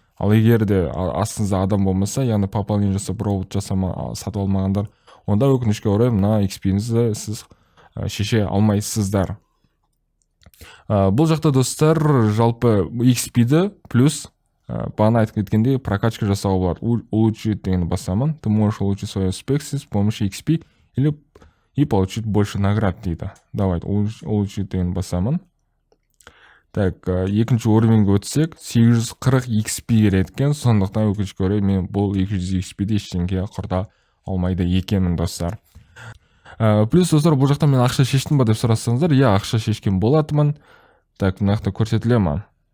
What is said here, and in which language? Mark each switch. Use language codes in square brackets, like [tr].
[kk] Ал егер де астыңызда адам болмаса, яғни пополнение жасап робот сатып алмағандар, онда өкінішке орай мына XP-іңізді сіз шеше алмайсыздар. Бұл жақта достар жалпы XP-ді плюс бағана айтып кеткендей прокачка жасауға болады. Улучшить деген басамын. [ru] Ты можешь улучшить свои успехи с помощью XP и получить больше наград [kk] дейді. [ru] Давайте улучшить [kk] деген басамын. Так, екінші уровеньге өтсек, 840 XP керек екен. Сондықтан өкінішке орай мен бұл 200 XP-ді ештеңеге құрта алмайды екенмін достар. Плюс достар, бұл жақта мен ақша шештім ба деп сұрасаңыздар, ақша шешкен болатымын. Так, мына жақта көрсетіле ма?